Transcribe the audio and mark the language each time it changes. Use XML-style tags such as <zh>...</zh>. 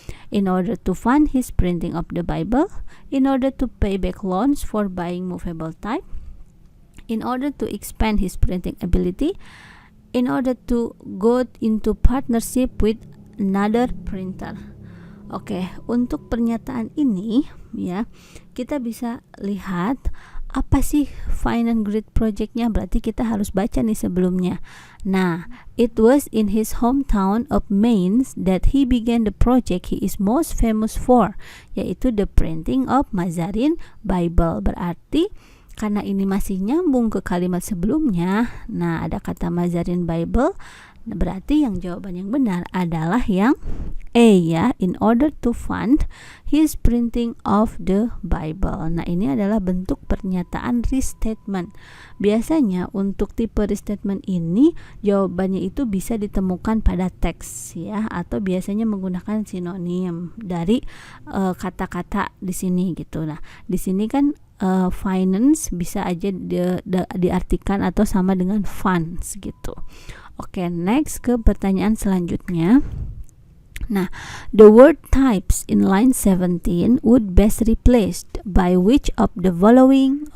<en>In order to fund his printing of the Bible, in order to pay back loans for buying movable type, in order to expand his printing ability, in order to go into partnership with another printer.</en> <id>Oke, untuk pernyataan ini ya, kita bisa lihat apa sih</id> <en>finance great project-</en> <id>nya. Berarti kita harus baca nih sebelumnya.</id> <en>Nah, it was in his hometown of Mainz that he began the project he is most famous for,</en> <id>yaitu</id> <en>the printing of Mazarin Bible.</en> <id>Berarti karena ini masih nyambung ke kalimat sebelumnya, nah ada kata Mazarin Bible. Nah, berarti yang jawaban yang benar adalah yang A ya,</id> <en>in order to fund his printing of the Bible.</en> <id>Nah, ini adalah bentuk pernyataan restatement. Biasanya untuk tipe restatement ini jawabannya itu bisa ditemukan pada teks ya, atau biasanya menggunakan sinonim dari kata-kata di sini gitu. Nah, di sini kan finance bisa aja diartikan atau sama dengan funds gitu. Oke, next ke pertanyaan selanjutnya.</id> <en>Nah, the word types in line 17 would best replaced by which of the following?</en>